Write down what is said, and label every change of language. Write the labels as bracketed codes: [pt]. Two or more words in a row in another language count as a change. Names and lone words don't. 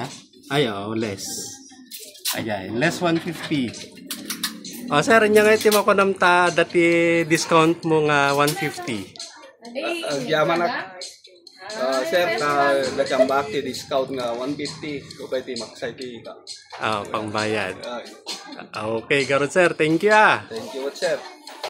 [en] Less. Ayan, less 150. [ilo] Sir, niya nga iti makunam ta dati discount mo nga 150. Yaman na. Sir, nagambak ti discount nga 150. Kung ti maksay ti ka. Pangbayad. Okay, garot sir. [en] Thank you. Thank you, sir.